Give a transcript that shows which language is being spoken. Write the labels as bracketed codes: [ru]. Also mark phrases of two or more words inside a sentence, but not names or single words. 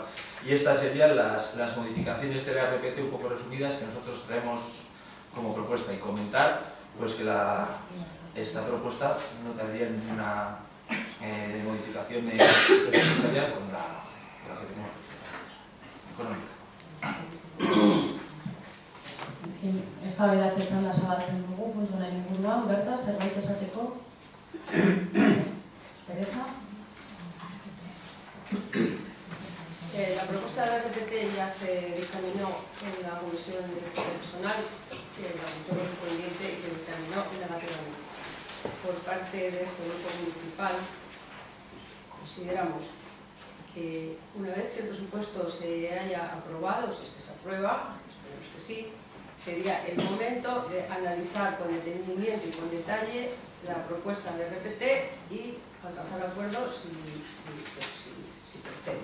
[es] Y estas serían las modificaciones de la RPT un poco resumidas que nosotros traemos como propuesta, y comentar pues que esta propuesta no tendría ninguna modificación presupuestaria con la que tenemos económica. [eu] Eztabaidatzen da zabaltzen dugu puntu honen inguruan, Berta, zerbait esateko? Teresa? [es] La propuesta de la RPT ya se examinó en la Comisión de Personal, en la comisión correspondiente, y se dictaminó negativamente. Por parte de este grupo municipal, consideramos que una vez que el presupuesto se haya aprobado, si es que se aprueba, esperemos que sí, sería el momento de analizar con detenimiento y con detalle la propuesta de RPT y alcanzar acuerdos si procede.